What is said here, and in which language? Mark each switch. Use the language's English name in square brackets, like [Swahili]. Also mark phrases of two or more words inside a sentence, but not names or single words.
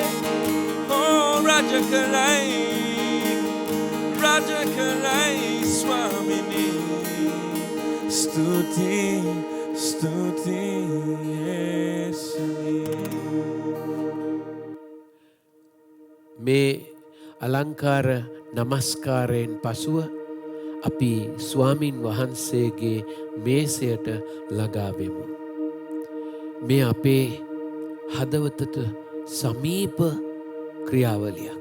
[Sinhala] Oh, Raja Karai, Raja Karai, Swamini. ස්තුති, ස්තුති, යේසුනි. මේ අලංකාර නමස්කාරයෙන් පසුව අපි ස්වාමින් වහන්සේගේ මේසයට ළඟා වෙමු. මේ අපේ හදවතට සමීප ක්‍රියාවලියක්.